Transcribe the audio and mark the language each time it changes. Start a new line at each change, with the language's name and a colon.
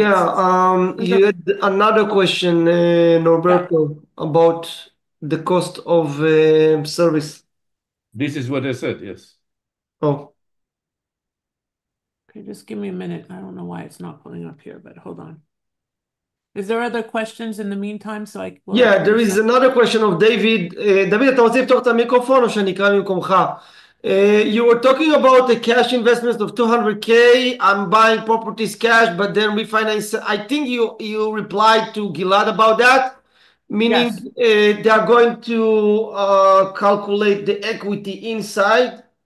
English: Yeah, you had another question, Norberto, about the cost of service. This is what I said, yes. Oh, Okay, just give me a minute. I don't know why it's not pulling up here, but hold on. Is there other questions in the meantime? Yeah, there is another question of David.
Hebrew: דוד, אתה רוצה לפתוח את המיקרופון או שאני אקרא ממקומך?
English: You were talking about the cash investments of 200K. I'm buying properties cash, but then refinance. I think you replied to Gilad about that, meaning Yes. they are going to calculate the equity inside.